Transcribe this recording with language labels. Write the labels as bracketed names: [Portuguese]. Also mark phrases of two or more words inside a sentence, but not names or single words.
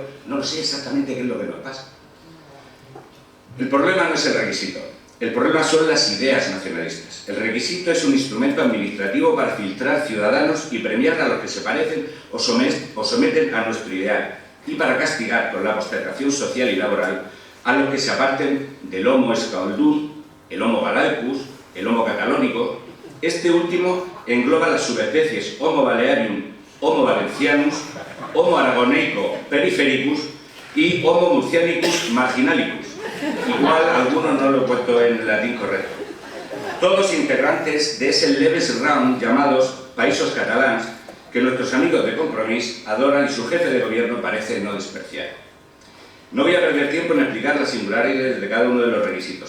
[Spanish] No sé exactamente qué es lo que nos pasa. El problema no es el requisito, el problema son las ideas nacionalistas. El requisito es un instrumento administrativo para filtrar ciudadanos y premiar a los que se parecen o someten a nuestro ideal, y para castigar con la postergación social y laboral a los que se aparten del Homo escaldún, el Homo galactus, el Homo catalónico. Este último engloba las subespecies Homo balearium, Homo valencianus, Homo aragoneico perifericus y Homo murcianicus marginalicus. Igual algunos no lo he puesto en latín correcto. Todos integrantes de ese leves round llamados Països Catalans, que nuestros amigos de Compromís adoran y su jefe de gobierno parece no despreciar. No voy a perder tiempo en explicar las singularidades de cada uno de los requisitos.